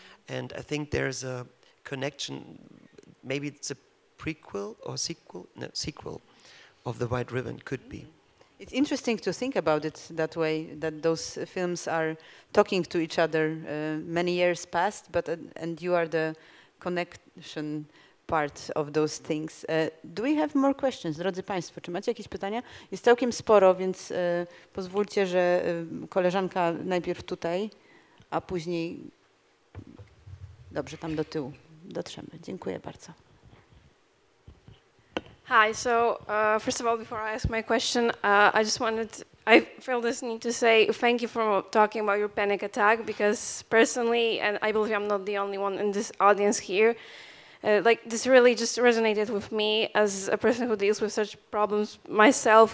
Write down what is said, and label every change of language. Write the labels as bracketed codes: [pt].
[en] And I think there's a connection, maybe it's a prequel or sequel, no, sequel of The White Ribbon, could be. It's interesting to think about it that way, that those films are talking to each other many years past, but and you are the connection part of those things. Do we have more questions? [pl] Drodzy Państwo, czy macie jakieś pytania? Jest całkiem sporo, więc pozwólcie, że koleżanka najpierw tutaj, a później... Dobrze, tam do tyłu dotrzemy. Dziękuję bardzo. [en] Hi, so first of all, before I ask my question, I feel this need to say thank you for talking about your panic attack, because personally, and I believe I'm not the only one in this audience here, like this really just resonated with me as a person who deals with such problems myself.